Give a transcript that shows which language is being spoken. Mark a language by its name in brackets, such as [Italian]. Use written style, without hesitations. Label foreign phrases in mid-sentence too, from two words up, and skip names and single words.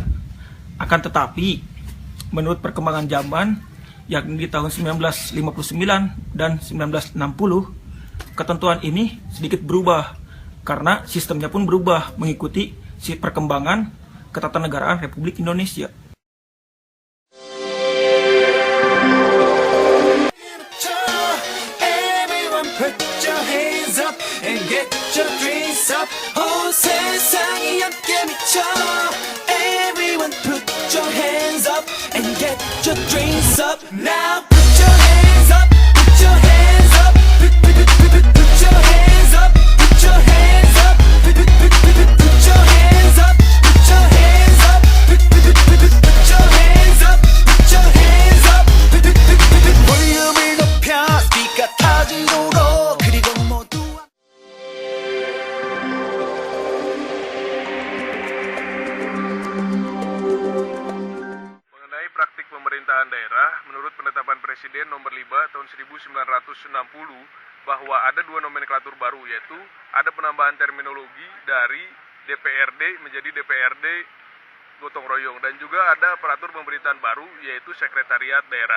[Indonesian] Akan tetapi, menurut perkembangan zaman, yakni di tahun 1959 dan 1960, ketentuan ini sedikit berubah karena sistemnya pun berubah mengikuti perkembangan ketatanegaraan Republik Indonesia. [Korean] 세상이 함께 미쳐 [English] Everyone put your hands up and get your dreams up [Korean] now. [English] Put your hands up, put your hands up, put your hands up, put your hands up, put your hands up, put your hands up, put your hands up, put your hands up. [Korean] 볼륨을 높여 스피커 터지도록 그리고 모두 [Indonesian] Praktik pemerintahan daerah, menurut penetapan Presiden Nomor 5 Tahun 1960 bahwa ada dua nomenklatur baru, yaitu ada penambahan terminologi dari DPRD menjadi DPRD gotong royong, dan juga ada aparatur pemerintahan baru, yaitu Sekretariat Daerah.